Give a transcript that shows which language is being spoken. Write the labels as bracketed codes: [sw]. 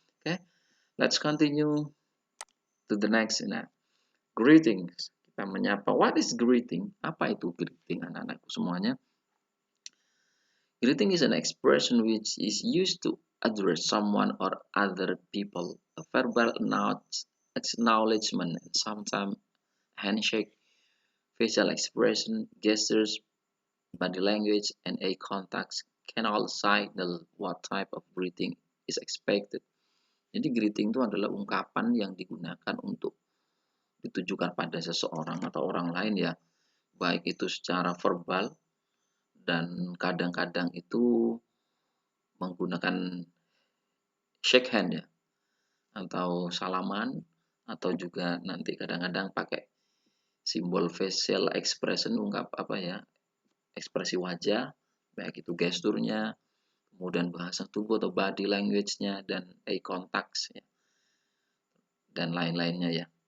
[en] Oke, let's continue to the next. Nah, greetings. [id] Kita menyapa. [en] What is greeting? [id] Apa itu greeting, anak-anakku semuanya? [en] Greeting is an expression which is used to address someone or other people. A verbal acknowledgement, and sometimes handshake, facial expression, gestures, body language, and eye contact can all signal what type of greeting is expected. [id] Jadi greeting itu adalah ungkapan yang digunakan untuk ditujukan pada seseorang atau orang lain ya, baik itu secara verbal dan kadang-kadang itu menggunakan shake hand ya, atau salaman, atau juga nanti kadang-kadang pakai simbol facial expression, ungkap apa ya, ekspresi wajah, baik itu gesturnya, kemudian bahasa tubuh atau body language-nya, dan eye contact ya, dan lain-lainnya ya.